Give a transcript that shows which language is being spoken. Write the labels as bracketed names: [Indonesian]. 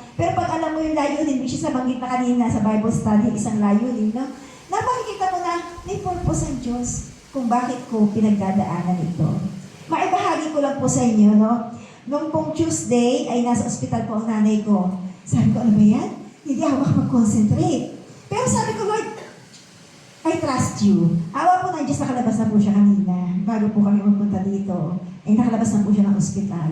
[Filipino] Pero pag alam mo yung layunin, which is nabanggit na kanina sa Bible study, isang layunin, no? Napakikita mo na may purpose ang Diyos kung bakit ko pinagdadaanan ito. Maibahagi ko lang po sa inyo, no? Nung pong Tuesday ay nasa ospital po ang nanay ko. Sabi ko, ano ba yan? Hindi ako makapag-concentrate. [English] Pero sabi ko, Lord, I trust you. [Filipino] Awa po ng Diyos, nakalabas na po siya kanina. Bago po kami magpunta dito. Eh, nakalabas na po siya ng ospital.